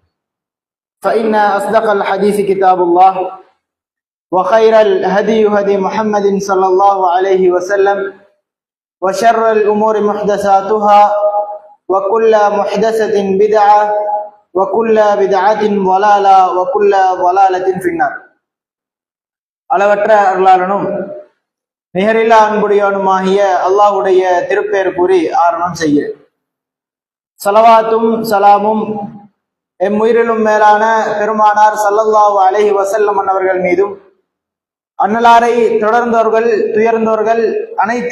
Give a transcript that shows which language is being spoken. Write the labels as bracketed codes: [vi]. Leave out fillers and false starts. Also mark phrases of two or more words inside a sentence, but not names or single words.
[ar] فإن أصدق الحديث كتاب الله وخير الهدي هدي محمد صلى الله عليه وسلم وشر الأمور محدثاتها وكل محدثة بدعة وكل بدعة ضلالة وكل ضلالة في النار. [ta] அளவற்ற அருளாளனும் நிகரில்லா அன்புடையவனுமாகிய அல்லாஹ்வுடைய திருப்பெயர் கூறி ஆரம்பம் செய்ய ஸலவாத்தும் சலாமும் எம்முயிரிலும் மேலான பெருமானார் [ar] صلى الله عليه وسلم [ta] அவர்கள் மீதும், அன்னலாரை தொடர்ந்தோர்கள் துயர்ந்தோர்கள் அனைத்து